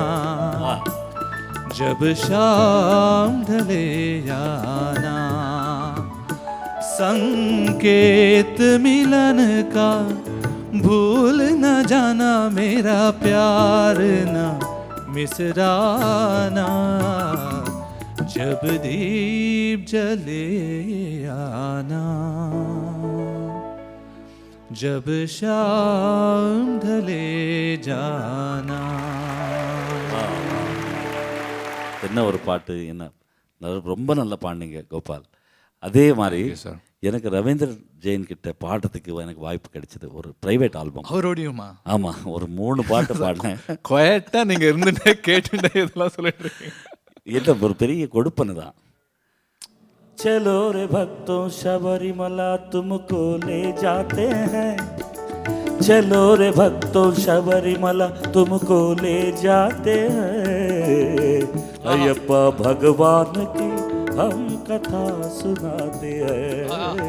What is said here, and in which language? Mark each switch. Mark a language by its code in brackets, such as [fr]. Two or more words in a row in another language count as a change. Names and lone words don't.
[hi] जब शाम ढले आना, संकेत मिलन का भूल न जाना, मेरा प्यार न मिसराना, जब दीप जले आना, जब शाम ढले जाना. [ta] என்ன ஒரு பாட்டு, என்ன ரொம்ப நல்லா பாடினீங்க கோபால். அதே மாதிரி sir. எனக்கு ரவீந்திர ஜெயின் கிட்ட பாடுறதுக்கு எனக்கு வாய்ப்பு கிடைச்சது. ஒரு [en] private album. [ta] அவரோடையுமா? ஆமாம், ஒரு 3 பாட்டு பாடினேன். குவைட்டாக நீங்கள் இருந்துட்டே கேட்டுட்டே இதெல்லாம் சொல்லிட்டு இருக்கீங்க. என்ன ஒரு பெரிய கொடுப்பனை தான். [hi] चलो रे भक्तों शबरीमला तुमको ले जाते हैं, चलो रे भक्तों शबरीमला तुमको ले जाते हैं, अयप्पा भगवान की हम कथा सुनाते हैं,